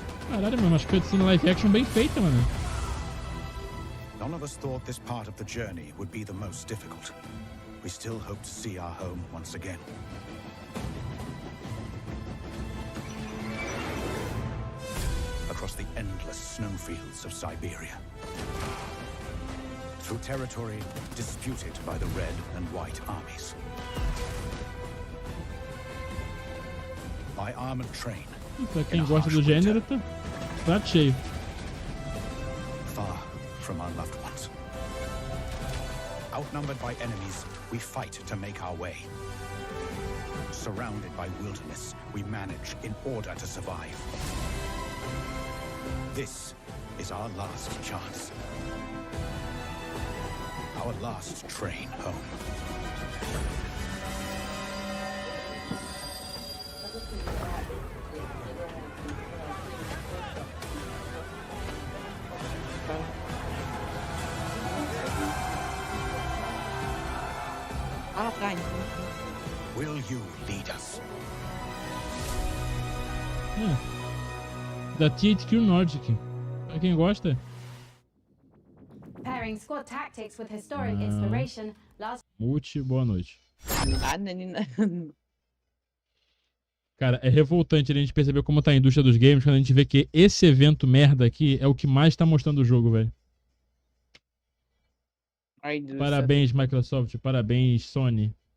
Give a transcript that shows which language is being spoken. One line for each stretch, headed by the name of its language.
Portuguese: Caralho, mano, acho que cutscene live action bem feita, mano.
English: None of us thought this part of the journey would be the most difficult. We still hope to see our home once again. Across the endless snowfields of Siberia. Through territory disputed by the Red and White armies. By armored train.
Portuguese: Pra quem gosta do gênero, tá cheio.
English: Far from our loved ones. Outnumbered by enemies, we fight to make our way. Surrounded by wilderness, we manage in order to survive. This is our last chance. Our last train home.
Portuguese: Ah, tá.
English: Will you lead us?
Portuguese: Da T8Q Nordic. Pra quem gosta.
English: Pairing squad tactics with historic inspiration.
Portuguese: Multi, boa noite. Ah, menina. Cara, é revoltante a gente perceber como tá a indústria dos games quando a gente vê que esse evento merda aqui é o que mais tá mostrando o jogo, velho. Parabéns, Microsoft. Parabéns, Sony.